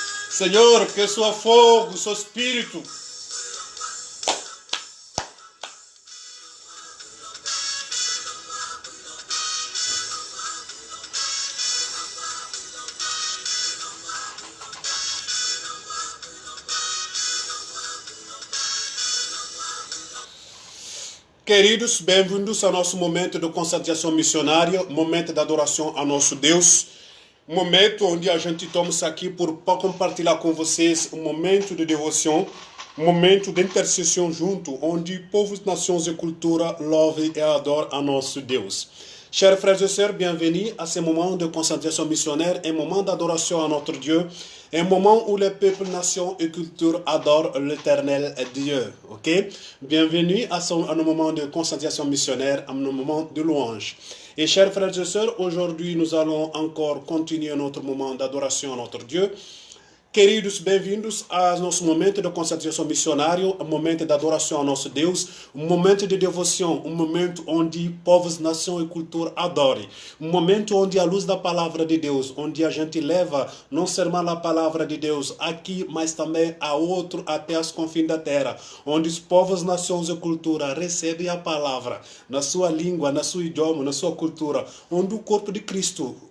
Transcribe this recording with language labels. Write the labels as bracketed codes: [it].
[pt] Senhor, que seu fogo, seu Espírito, queridos, bem-vindos ao nosso momento de consagração missionária, momento de adoração a nosso Deus, momento onde a gente toma isso aqui para compartilhar com vocês um momento de devoção, um momento de intercessão junto, onde povos, nações e cultura louvam e adoram a nosso Deus. [fr] Chers frères et sœurs, bienvenue à ce moment de consagração missionnaire, un moment d'adoration à notre Dieu, un moment où les peuples, nations et cultures adorent l'éternel Dieu. Ok? Bienvenue à un moment de consagração missionnaire, un moment de louange. Et chers frères et sœurs, aujourd'hui nous allons encore continuer notre moment d'adoration à notre Dieu. [pt] Queridos, bem-vindos ao nosso momento de consagração missionária, um momento de adoração ao nosso Deus, um momento de devoção, um momento onde povos, nação e cultura adorem, um momento onde a luz da palavra de Deus, onde a gente leva não somente a palavra de Deus aqui, mas também a outro até os confins da terra, onde os povos, nações e cultura recebem a palavra na sua língua, na sua idioma, na sua cultura, onde o corpo de Cristo,